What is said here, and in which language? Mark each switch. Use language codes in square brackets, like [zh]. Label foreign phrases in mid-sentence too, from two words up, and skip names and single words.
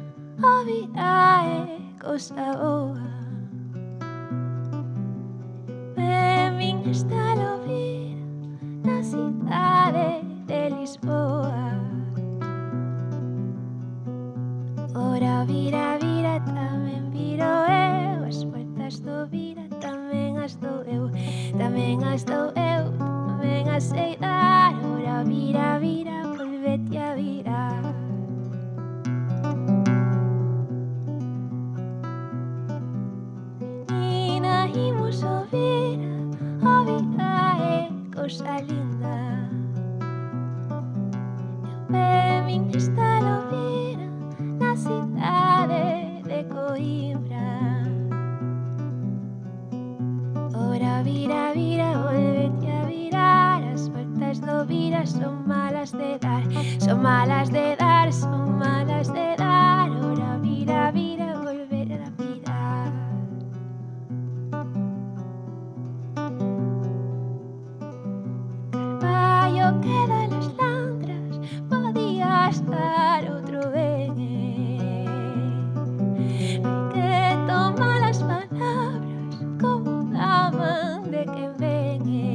[gl] é cosa boa. [pt] Vem estar a ouvir na cidade de Lisboa. [gl] Ora vira, vira, tamén viro eu. As portas do vira, tamén as dou eu. Tamén as dou eu, tamén as sei dar. Ora vira, vira, volvete a virar. Menina, imos ouvir é cosa linda. [pt] Eu vim estar a ouvir na cidade de Coimbra. [gl] Ora vira, vira, volvete a virar. As voltas do vira son malas de dar. Son malas de dar, son malas de dar. Ora vira, vira, volvete a virar. Carballo queda las landras, podía estar outro ben. Hai que tomar as palabras como daman de quen ven.